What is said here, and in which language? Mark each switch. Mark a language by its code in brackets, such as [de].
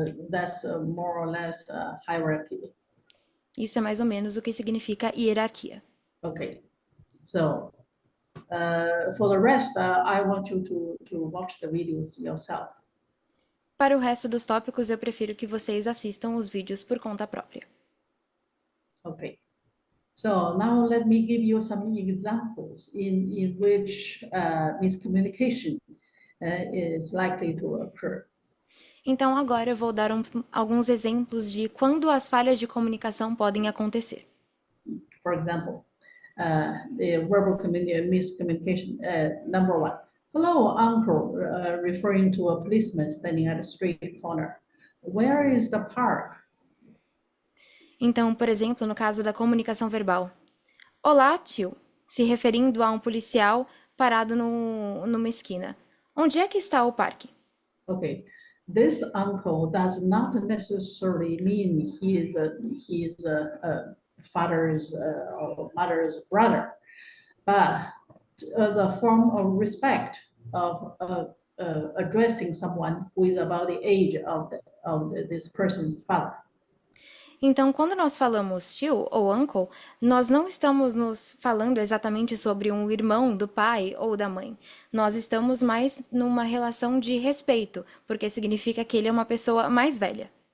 [en] That's more or less hierarchy. [pt] Isso é mais ou menos o que significa hierarquia. [en] Okay, so for the rest, I want you to watch the videos yourself. [pt] Para o resto dos tópicos, eu prefiro que vocês assistam os vídeos por conta própria. [en] Okay, so now let me give you some examples in which miscommunication is likely to occur. [pt] Então, agora eu vou dar alguns exemplos de quando as falhas de comunicação podem acontecer. [en] For example, the verbal miscommunication, number 1. Hello, uncle, referring to a policeman standing at a street corner. Where is the park? [pt] Então, por exemplo, no caso da comunicação verbal. Olá, tio, se referindo a um policial parado numa esquina. Onde é que está o parque? [en] Okay. This uncle does not necessarily mean he is a father's or mother's brother, but as a form of respect of addressing someone who is about the age of this person's father. [pt] Então, quando nós falamos tio ou uncle, nós não estamos nos falando exatamente sobre um irmão do pai ou da mãe. Nós estamos mais numa relação de respeito, porque significa que ele é uma pessoa mais velha.